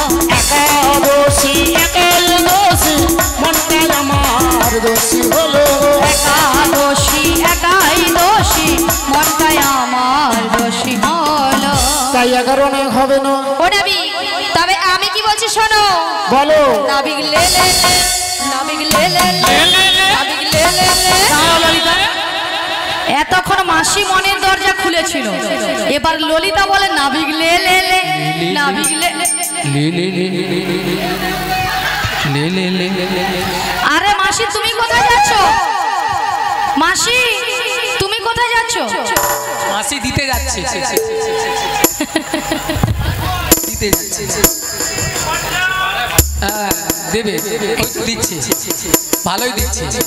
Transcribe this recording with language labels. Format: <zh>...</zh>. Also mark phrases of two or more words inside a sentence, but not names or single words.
<bn>একাদশী একাই দোষী, মনটাই আমার দোষী হলো। একাদশী একাই দোষী, মনটাই আমার দোষী হলো। তাই 11 হবে না। ও নবী, তবে আমি কি বলছি শোনো। বলো। নাবিক লে লে লে, নাবিক লে লে লে, নাবিক লে লে লে। এতক্ষণ মাসি মনের দরজা খুলেছিল, এবার ললিতা বলে নাবিক লে লে লে, নাবিক লে লে। আরে মাসি তুমি কোথায় যাচ্ছ? মাসি তুমি কোথায় যাচ্ছ? মাসি দিতে যাচ্ছে, দিতে যাচ্ছে। দেবে, দিচ্ছে, ভালোই দিচ্ছে।</bn>